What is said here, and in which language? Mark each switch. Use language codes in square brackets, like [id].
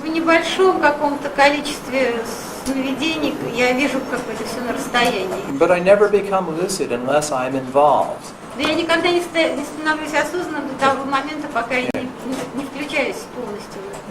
[ru] в небольшом каком-то количестве сновидений я вижу как бы это все на расстоянии. [en] But I never become lucid unless I'm involved. [ru] Но я никогда не становлюсь осознанным до того момента, пока я не включаюсь полностью.